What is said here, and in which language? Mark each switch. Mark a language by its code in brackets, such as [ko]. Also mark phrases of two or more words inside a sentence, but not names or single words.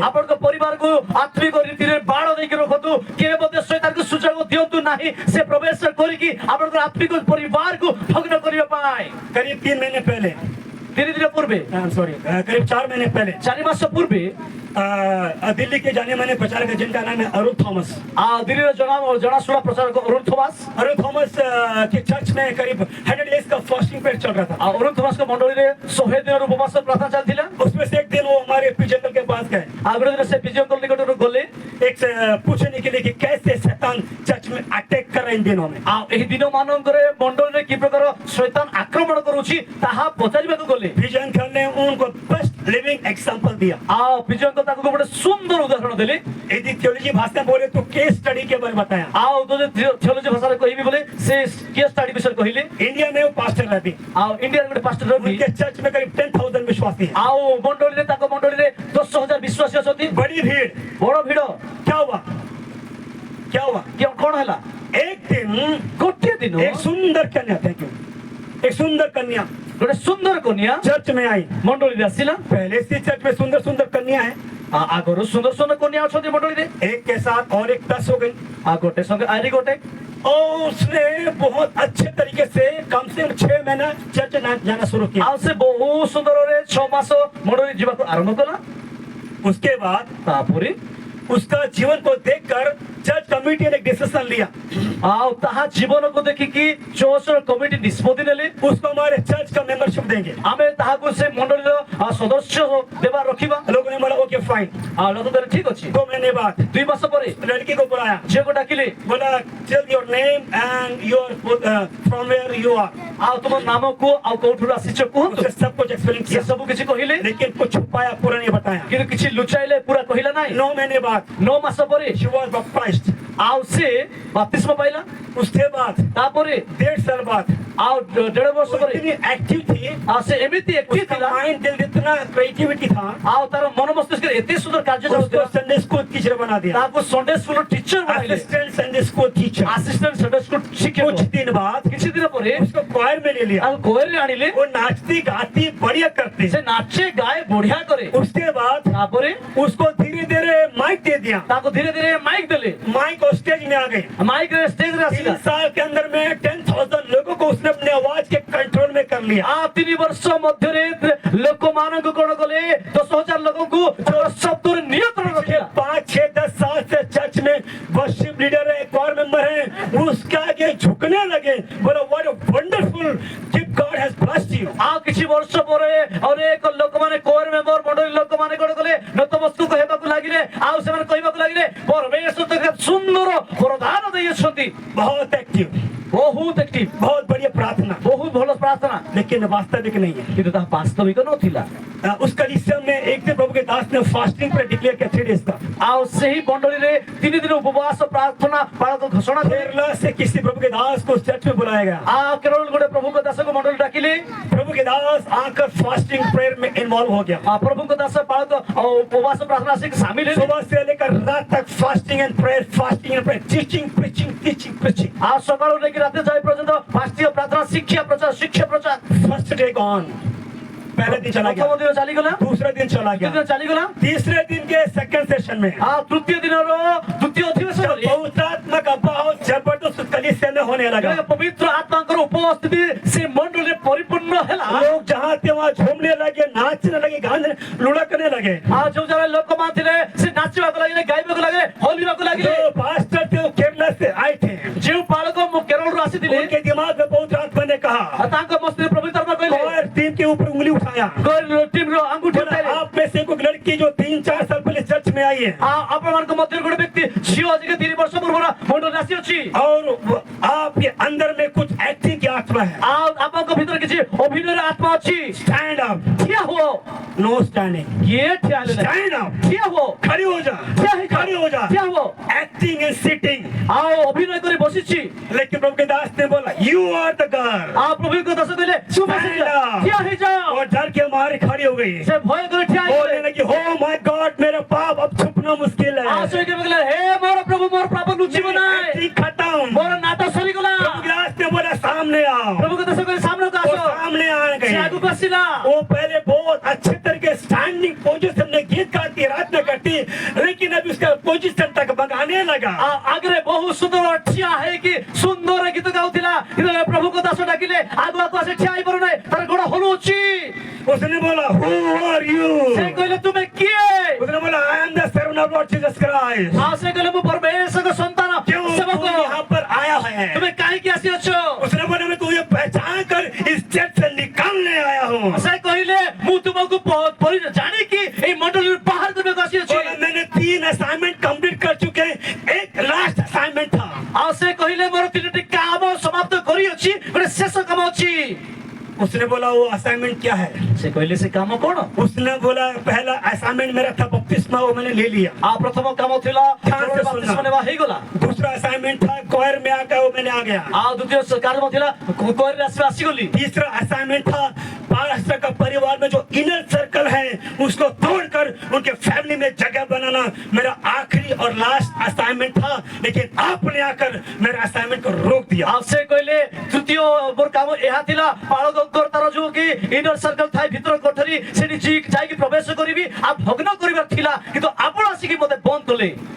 [or] ଆପଣଙ୍କ ପରିବାରକୁ ଆତ୍ମିକ ରୀତିରେ ବାଡ଼ ଦେଇକି ରଖନ୍ତୁ କେବେ ମଧ୍ୟ ଶୈତାନକୁ ସୁଯୋଗ ଦିଅନ୍ତୁ ନାହିଁ ସେ ପ୍ରବେଶ କରିକି ଆପଣଙ୍କର ଆତ୍ମିକ ପରିବାରକୁ ଭଗ୍ନ କରିବା ପାଇଁ। [hi] करीब 3 महीने पहले, [or] ଧୀରେ ଧୀରେ ପୂର୍ବେ [hi] सॉरी, करीब 4 महीने पहले [or] 4 ମାସ ପୂର୍ବେ [hi] दिल्ली के जाने माने प्रचारक जिनका नाम है अरुण थॉमस। [or] ଦିଲ୍ଲୀର ଜଣାଶୁଣା ପ୍ରଚାରକ ଅରୁଣ ଥୋମାସ [hi] अरुण थॉमस के चर्च में करीब 100 डेज का [en] fasting period [hi] चल रहा था। [or] ଅରୁଣ ଥୋମାସଙ୍କ ମଣ୍ଡଳୀରେ 100 ଦିନର ଉପବାସ ପ୍ରାର୍ଥନା ଚାଲିଥିଲା। [hi] उसमें से एक दिन वो हमारे पिजंगल के पास गए, [or] ଆଉ ଗୋଟେ ଦିନ ସେ ବିଜୟଙ୍କ ନିକଟରୁ ଗଲେ [hi] एक से पूछने के लिए कि कैसे शैतान चर्च में अटैक कर रहे हैं इन दिनों में। [or] ଆଉ ଏହି ଦିନ ମାନଙ୍କରେ ମଣ୍ଡଳୀରେ କି ପ୍ରକାର ଶୈତାନ ଆକ୍ରମଣ କରୁଛି ତାହା ପଚାରିବାକୁ ଗଲେ। [hi] पिजंगल ने उनको [en] best living example [hi] दिया। [or] ଆଉ ବିଜୟଙ୍କ ତାକୁ ଗୋଟେ ସୁନ୍ଦର ଉଦାହରଣ ଦେଲେ। [hi] यदि थियोलॉजी भाषा में बोले तो [en] case study [hi] के बारे में बताया। [or] ଆଉ ଯଦି ଥିଓଲୋଜି ଭାଷାରେ କହିବି ବୋଲେ ସେ କେସ୍ ଷ୍ଟଡି ବିଷୟରେ କହିଲେ। [hi] इंडिया में वो पास्टर रहती, [or] ଆଉ ଇଣ୍ଡିଆର ଗୋଟେ ପାଷ୍ଟର ରବି [hi] उनके चर्च में करीब 10,000 विश्वासी हैं। [or] ଆଉ ମଣ୍ଡଳୀରେ ତାଙ୍କ ମଣ୍ଡଳୀରେ 10,000 ବିଶ୍ୱାସୀ ଅଛନ୍ତି। [hi] बड़ी भीड़। [or] ବଡ ଭିଡ। [hi] क्या हुआ? क्या हुआ? [or] କଣ ହେଲା? [hi] एक दिन [or] ଗୋଟିଏ ଦିନ [hi] एक सुंदर कन्या, थैंक यू, एक सुंदर कन्या [or] ଗୋଟେ ସୁନ୍ଦର କନ୍ୟା [hi] चर्च में आई। [or] ମଣ୍ଡଳୀରେ ଆସିଲା। [hi] पहले से चर्च में सुंदर सुंदर कन्या है, [or] ଆଗରୁ ସୁନ୍ଦର ସୁନ୍ଦର କନ୍ୟା ଅଛନ୍ତି ମଣ୍ଡଳୀରେ। [hi] एक के साथ और एक 10 हो गई। [or] ଆଉ ଗୋଟେ ସଙ୍ଗେ ଆରି ଗୋଟେ [hi] और उसने बहुत अच्छे तरीके से कम से कम 6 महीना चर्च जाना शुरू किया। [or] ଆଉ ସେ ବହୁତ ସୁନ୍ଦରରେ 6 ମାସ ମଣ୍ଡଳୀ ଯିବାକୁ ଆରମ୍ଭ କଲା। [hi] उसके बाद [or] ତାପରେ [hi] उसका जीवन को देखकर चर्च कमेटी ने एक डिसीजन लिया। [or] ଆଉ ତାହା ଜୀବନକୁ ଦେଖିକି ଚର୍ଚ୍ଚର କମିଟି ନିଷ୍ପତ୍ତି ନେଲେ [hi] उसको हमारे चर्च का मेंबरशिप देंगे। [or] ଆମେ ତାହାକୁ ସେ ମଣ୍ଡଳୀର ସଦସ୍ୟ ଦେବା ରଖିବା। [hi] लोगों ने बोला [en] okay fine. [or] ଆଉ ଲୋକ କହିଲେ ଠିକ ଅଛି। [hi] 2 महीने बाद [or] 2 ମାସ ପରେ [hi] लड़की को बुलाया, [or] ଝିଅକୁ ଡାକିଲେ। [hi] बोला [en] tell your name and your from where you are. [or] ଆଉ ତୁମ ନାମ କୁହ ଆଉ କୋଉଠୁ ଆସିଛ କୁହନ୍ତୁ। [hi] उसे सब कुछ एक्सप्लेन [or] ସେ [hi] किया, [or] ସବୁ କିଛି କହିଲେ [hi] लेकिन कुछ छुपाया, पूरा नहीं बताया। [or] କିନ୍ତୁ କିଛି ଲୁଚାଇଲେ ପୁରା କହିଲା ନାହିଁ। [hi] 9 महीने बाद [or] 9 ମାସ ପରେ [en] she was baptized। [or] ଆଉ ସେ ବାପ୍ତିସ୍ମ ପାଇଲା। [hi] उसके बाद [or] ତାପରେ [hi] 1.5 साल बाद [or] ଆଉ 1.5 ବର୍ଷ ପରେ [hi] इतनी एक्टिव थी, [or] ଆଉ ସେ ଏମିତି ଏକ୍ଟିଭ [hi] उसका [or] ଥିଲା। [hi] माइंड दिल इतना क्रिएटिविटी था, [or] ଆଉ ତାର ମନ ମସ୍ତିଷ୍କରେ ଏତେ ସୁନ୍ଦର କାର୍ଯ୍ୟ [hi] उसको [or] ଚାଲୁଥିଲା। [en] Sunday school teacher [hi] बना दिया, [or] ତାକୁ [en] Sunday schoolର [or] ଟିଚର ବନାଇଲେ। [en] assistant Sunday school teacher. assistant Sunday school ଶିକ୍ଷକ। [hi] कुछ दिन बाद [or] କିଛି ଦିନ ପରେ [hi] उसको क्वायर में ले लिया। [or] ଆଉ କୋଏଲରେ ଆଣିଲେ। [hi] वो नाचती गाती बढ़िया करती। [or] ସେ ନାଚେ ଗାଏ ବଢିଆ କରେ। [hi] उसके बाद [or] ତାପରେ [hi] उसको धीरे धीरे माइक दे दिया। [or] ତାକୁ ଧୀରେ ଧୀରେ ମାଇକ ଦେଲେ। [hi] माइक और स्टेज में आ गए। [or] ମାଇକ ରେ ଷ୍ଟେଜ ରେ [hi] 3 [or] ଆସିଲା। [hi] साल के अंदर में 10,000 लोगों को उसने उसने अपने आवाज के कंट्रोल में कर लिया। [or] ଆ 3 ବର୍ଷ ମଧ୍ୟରେ ଲୋକମାନଙ୍କୁ କଣ କଲେ 10,000 ଲୋକଙ୍କୁ ଶବ୍ଦରେ ନିୟନ୍ତ୍ରଣ ରଖିଲା। [hi] 5, 6, 10 साल से चर्च में [en] worship leader [hi] है, [en] core member [hi] है, उसके आगे झुकने लगे, बोला [en] what a wonderful gift God has blessed you. [or] आ କିଛି ବର୍ଷ ପରେ ଅନେକ ଲୋକମାନେ [en] core member [or] ମଣ୍ଡଳୀ ଲୋକମାନେ କଣ କଲେ ନତମସ୍ତକ ହେବାକୁ ଲାଗିଲେ। ଆଉ ସେମାନେ କହିବାକୁ ଲାଗିଲେ ପରମେଶ୍ୱର ତ କେତେ ସୁନ୍ଦର ବରଦାନ ଦେଇଛନ୍ତି। [hi] बहुत एक्टिव, [or] ବହୁତ ଆକ୍ଟିଭ, [hi] बहुत बढ़िया प्रार्थना, [or] ବହୁତ ଭଲ ପ୍ରାର୍ଥନା, [hi] लेकिन वास्तविक नहीं है। [or] କିନ୍ତୁ ତାହା ବାସ୍ତବିକ ନଥିଲା। [hi] उस कलीसिया में एक दिन प्रभु के दास ने फास्टिंग पर डिक्लेयर किया 3 डेज का। [or] ଆଉ ସେହି ମଣ୍ଡଳୀରେ 3 ଦିନ ଉପବାସ ପ୍ରାର୍ଥନା ପାଳକ ଘୋଷଣା କଲେ। [hi] केरला से किसी प्रभु के दास को चर्च में बुलाया गया। [or] ଆଉ କେରଳ ଗୋଟେ ପ୍ରଭୁଙ୍କ ଦାସକୁ ମଣ୍ଡଳୀ ଡାକିଲେ। [hi] प्रभु के दास आकर [en] fasting prayer [hi] में इन्वॉल्व हो गया। [or] ପ୍ରଭୁଙ୍କ ଦାସ ପାଳକ ଉପବାସ ପ୍ରାର୍ଥନା ଆସିକି ସାମିଲ ହେଲେ। [hi] सुबह से लेकर रात तक [en] fasting and prayer, teaching preaching, teaching preaching. [or] ଆଉ ସକାଳୁ ନେଇକି ରାତି ଯାଏ ପର୍ଯ୍ୟନ୍ତ ଫାଷ୍ଟିଂ ପ୍ରାର୍ଥନା, ଶିକ୍ଷା ପ୍ରଚାର। [en] first day gone, [hi] पहले दिन चला [or] ପ୍ରଥମ [hi] गया, [or] ଦିନ ଚାଲିଗଲା, [hi] दूसरा दिन चला [or] ଦ୍ୱିତୀୟ ଦିନ [hi] गया, [or] ଚାଲିଗଲା, [hi] तीसरे दिन के [en] second session [hi] में [or] ଆଉ ତୃତୀୟ ଦିନର ଦ୍ୱିତୀୟ ଅଧିବେଶନରେ [hi] बहुतात्मा का बहुत जबरदस्त कलीसिया में होने लगा। [or] ପବିତ୍ର ଆତ୍ମାଙ୍କର ଉପସ୍ଥିତି ସେ ମଣ୍ଡଳୀରେ ପରିପୂର୍ଣ୍ଣ ହେଲା। [hi] लोग जहाँ थे वहाँ झूमने लगे, नाचने लगे, गाने लुढ़कने लगे। [or] ଆଉ ଯୋଉ ଯାକ ଲୋକମାନେ ଥିଲେ ସେ ନାଚିବାକୁ ଲାଗିଲେ, ଗାଇବାକୁ ଲାଗିଲେ, ହଲିବାକୁ ଲାଗିଲେ। [hi] जो पास्टर थे वो केरला से आए थे, [or] ଯେଉଁ ପାଳକ କେରଳରୁ ଆସିଥିଲେ [hi] उनके दिमाग में बहुत आत्मा ने कहा, [or] ତାଙ୍କ ମସ୍ତିଷ୍କରେ ପବିତ୍ର ଆତ୍ମା କହିଲେ, [hi] और टीम के ऊपर उंगली उठाया, [or] ଟିମର ଆଙ୍ଗୁଠି [hi] बोला, [or] ଉଠାଇଲେ। [hi] आप में से कोई लड़की जो 3-4 साल पहले चर्च में आई है [or] ଆଉ ଆପଣମାନଙ୍କ ମଧ୍ୟରେ ଗୋଟେ ବ୍ୟକ୍ତି ଝିଅ ଆଜିକି 3 ବର୍ଷ ପୂର୍ବରୁ ମଣ୍ଡଳୀରେ ଆସିଅଛି। [hi] और आपके अंदर में कुछ एक्टिंग की आत्मा है, [or] ଆଉ ଆପଣଙ୍କ ଭିତରେ କିଛି ଅଭିନୟର ଆତ୍ମା ଅଛି। [en] stand up, [or] ଠିଆ ହୁଅ। [en] no standing, [or] କିଏ ଠିଆ ହେଲେ ନାହିଁ? [en] stand up, [or] ଠିଆ ହୁଅ, [hi] खड़ी हो जा, [or] ଠିଆ ହେଇଯାଅ, [hi] खड़ी हो जा। [or] ଠିଆ ହୁଅ। [en] acting and sitting. [or] ଆଉ ଅଭିନୟ କରି ବସିଛି। [hi] लेकिन प्रभु के दास ने बोला [en] you are the girl, [or] ଆଉ ପ୍ରଭୁଙ୍କ ଦାସ କହିଲେ ତୁମେ ଠିଆ ହେଇଯାଅ। [hi] और डर के मारे खड़ी हो गई, [or] ସେ ଭୟ କରି ଠିଆ [hi] बोलने [or] ହେଇଗଲେ। [hi] लगी [en] oh my God [hi] मेरा पाप अब छुपना मुश्किल है। [or] ଆଉ ସେ କହିଲେ ହେ ମୋର ପ୍ରଭୁ, ମୋର ପାପ ଲୁଚିବ ନାହିଁ, [hi] एक्टिंग खत्म। [or] ମୋର ନାଟ ସରିଗଲା। [hi] प्रभु के दास ने बोला सामने आओ, [or] ପ୍ରଭୁଙ୍କ ଦାସ କହିଲେ ସାମ୍ନାକୁ [hi] वो [or] ଆସ। [hi] सामने आ [or] ସେ [hi] गई। [or] ଆଗକୁ ଆସିଲା। [hi] वो पहले बहुत अच्छे तरीके [en] standing position [hi] में गीत गाती, रात करती, लेकिन अभी उसका पोजीशन तक भगाने लगा। [or] ଆଉ ଆଗରେ ବହୁତ ସୁନ୍ଦର ଠିଆ ହେଇକି ସୁନ୍ଦର ଗୀତ ଗାଉଥିଲା। ଯେତେବେଳେ ପ୍ରଭୁଙ୍କ ଦାସ ଡାକିଲେ ଆଗୁଆକୁ ଆସି ଠିଆ ହେଇପାରୁନାହିଁ, ତାର ଗୋଡ ହଲୁଛି। [hi] उसने बोला [en] who are you, [or] ସେ କହିଲେ ତୁମେ କିଏ? [hi] उसने बोला [en] I am the servant of Lord Jesus Christ. [or] ଆଉ ସେ କହିଲେ ମୁଁ ପରମେଶ୍ୱରଙ୍କ ସନ୍ତାନ [hi] क्यों [or] ସେବକ। [hi] तू यहाँ पर आया है? [or] ତୁମେ କାହିଁକି ଆସିଅଛ? [hi] उसने बोला मैं तुझे पहचान कर इस चर्च से निकालने आया हूँ। [or] ସେ କହିଲେ ମୁଁ ତୁମକୁ ଜାଣିକି ଏଇ ମଣ୍ଡଳୀରୁ ବାହାର କରିବାକୁ ଆସିଅଛି। [hi] बोला मैंने 3 [en] assignment complete [hi] कर चुके हैं, एक [en] last assignment [hi] था। [or] ଆଉ ସେ କହିଲେ ମୋର 3ଟି କାମ ସମାପ୍ତ କରିଅଛି, ଗୋଟେ ଶେଷ କାମ ଅଛି। [hi] उसने बोला वो असाइनमेंट क्या है? [or] ସେ କହିଲେ ସେ କାମ କଣ? [hi] उसने बोला पहला असाइनमेंट मेरा था बपतिस्मा, वो मैंने ले लिया। [or] ଆଉ ପ୍ରଥମ କାମ ଥିଲା ଧ୍ୟାନ ସେ ବାପ୍ତିସ୍ମ ଶୁଣନା। ନେବା ହେଇଗଲା। [hi] दूसरा असाइनमेंट था क्वायर में आकर वो मैंने आ गया। [or] ଆଉ ଦ୍ୱିତୀୟ କାର୍ଯ୍ୟ ଥିଲା କୋରରେ ଆସିଗଲି। [hi] तीसरा असाइनमेंट था पास्टर का परिवार में जो [en] inner circle [hi] है उसको तोड़कर उनके फैमिली में जगह बनाना मेरा आखिरी और [en] last assignment [hi] था, लेकिन आपने आकर मेरा असाइनमेंट को रोक दिया। [or] ଆଉ ସେ କହିଲେ ତୃତୀୟ ମୋର କାମ ଏହା ଥିଲା ପାଳକଙ୍କର ତାର ଯୋଉ କି [en] inner circle [or] ଥାଏ ଭିତର କୋଠରୀ, ସେଠି ଯାଇକି ପ୍ରବେଶ କରିବି ଆଉ ଭଗ୍ନ କରିବାର ଥିଲା, କିନ୍ତୁ ଆପଣ ଆସିକି ମତେ ବନ୍ଦ କଲେ।